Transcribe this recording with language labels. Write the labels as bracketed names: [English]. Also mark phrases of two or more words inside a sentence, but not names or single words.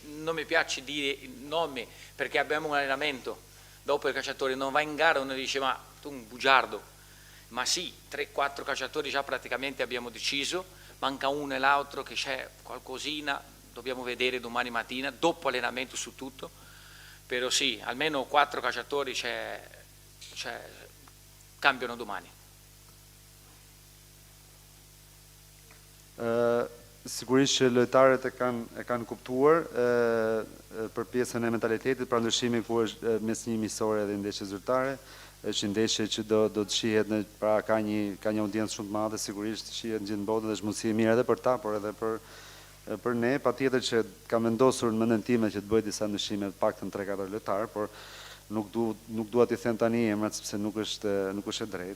[Italian] Non mi piace dire il nome perché abbiamo un allenamento, dopo il calciatore non va in gara uno dice ma tu un bugiardo, ma sì, 3-4 calciatori già praticamente abbiamo deciso, manca uno e l'altro che c'è qualcosina, dobbiamo vedere domani mattina, dopo allenamento su tutto, però sì, almeno 4 calciatori cambiano domani. [Albanian] Sigurisht që lojtarët e kanë kuptuar për pjesën e mentalitetit, pra ndryshimi ku është mes një misore dhe ndeshje zyrtare, është ndeshje që do të shihet pra ka një audiencë shumë të madhe, sigurisht shihet në gjithë botën dhe është mundësi e mirë edhe për ta, por edhe për ne, patjetër që kam vendosur në mendjen time që të bëj disa ndryshime, të paktën 3-4 lojtarë, por nuk dua t'i them tani emrat sepse nuk është e drejtë.